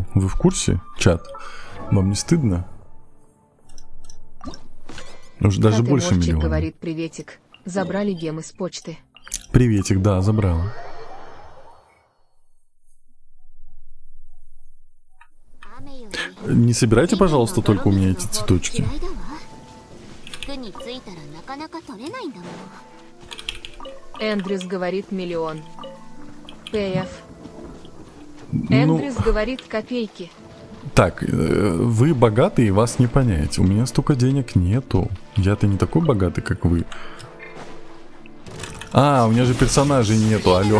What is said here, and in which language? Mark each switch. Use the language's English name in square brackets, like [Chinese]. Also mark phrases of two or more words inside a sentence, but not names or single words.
[Russian] Вы в курсе, чат? Вам не стыдно? Уже даже Катя больше Морчик 1 миллиона. говорит, приветик. Забрали гемы с почты. Приветик, да, забрала. Не собирайте, пожалуйста, только у меня эти цветочки. [Japanese] 服についたらなかなか取れないんだもん。 [Russian] Эндрюс говорит миллион. ПФ. Ну, Эндрюс говорит копейки. так, вы богатые, вас не понять. У меня столько денег нету. Я-то не такой богатый, как вы. А, у меня же персонажей нету, алло.